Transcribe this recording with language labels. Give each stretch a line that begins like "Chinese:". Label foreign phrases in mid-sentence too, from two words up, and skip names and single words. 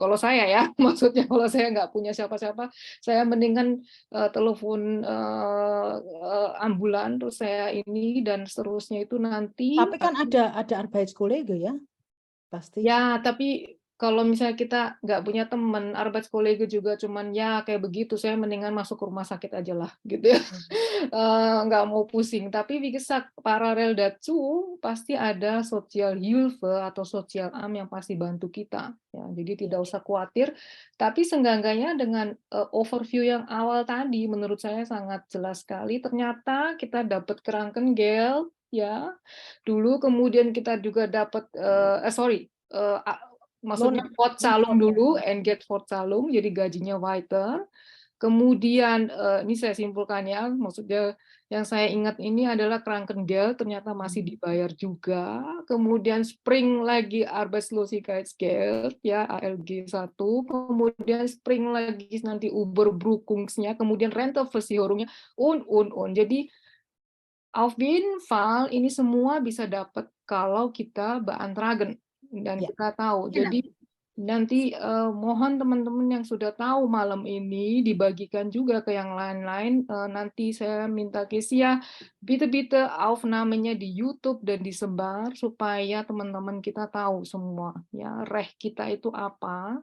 Indonesian: Kalau saya ya, maksudnya kalau saya nggak punya siapa-siapa, saya mendingan telepon ambulan terus saya ini dan seterusnya itu nanti. Tapi kan ada Arbeitskollege ya, pasti. Ya, tapi kalau misalnya kita nggak punya teman, Arbeitskollege juga cuman ya kayak begitu, saya mendingan masuk ke rumah sakit aja lah, gitu ya. Nggak mau pusing. Tapi
German: wie gesagt, paralel dazu
Indonesian: pasti ada Sozialhilfe atau Sosial Am yang pasti bantu kita. Ya, jadi tidak usah khawatir. Tapi seenggak-enggaknya dengan overview yang awal tadi, menurut saya sangat jelas sekali. Ternyata kita dapat Krankengeld, ya. Dulu kemudian kita juga dapat, maksudnya Fortzahlung Loan, ya. dulu, Entgeltfortzahlung, jadi gajinya weiter. Kemudian ini saya simpulkan ya, maksudnya yang saya ingat ini adalah Krankengeld ternyata masih dibayar juga. Kemudian Spring lagi Arbeitslosigkeitsgeld ya ALG 1, kemudian Spring lagi nanti Überbrückungsnya, kemudian Renteversicherungnya und. Jadi
German: auf jeden Fall
Indonesian: ini semua bisa dapat kalau kita beantragen dan Ya. kita tahu. Genau. Jadi nanti mohon teman-teman yang sudah tahu malam ini dibagikan juga ke yang lain-lain. Nanti saya minta Kesia
German: bitte aufnamenya
Indonesian: di YouTube dan disebar supaya teman-teman kita tahu semua ya Recht kita itu apa.